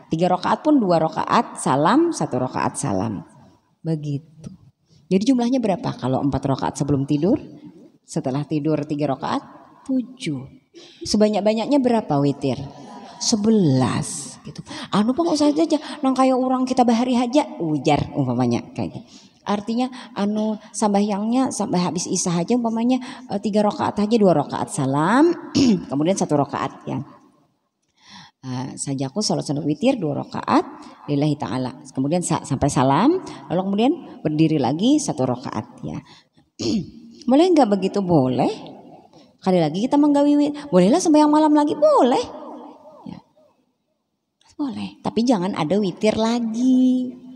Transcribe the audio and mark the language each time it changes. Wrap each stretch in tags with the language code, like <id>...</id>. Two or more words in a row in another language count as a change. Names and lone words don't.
<id>3 rakaat pun 2 rakaat salam, 1 rakaat salam. Begitu. Jadi jumlahnya berapa? Kalau 4 rakaat sebelum tidur, setelah tidur 3 rakaat, 7. Sebanyak-banyaknya berapa witir? 11 gitu.</id> <bjn>Anu Bang Ustaz aja nang kaya orang kita bahari haja ujar umpamanya kayak gitu.</bjn> <id>Artinya sambahyangnya sampai habis Isya aja umpamanya 3 rakaat aja, 2 rakaat salam, kemudian 1 rakaat ya. Sajaku sholat sunat witir 2 rakaat</id> <ar>لله تعالى.</ar> <id>Kemudian sampai salam, lalu kemudian berdiri lagi 1 rakaat ya. Boleh enggak begitu? Boleh.</id> <bjn>Kali lagi kita menggawi, bolehlah sembahyang malam lagi, boleh.</bjn> <id>Ya. Boleh, tapi jangan ada witir lagi.</id>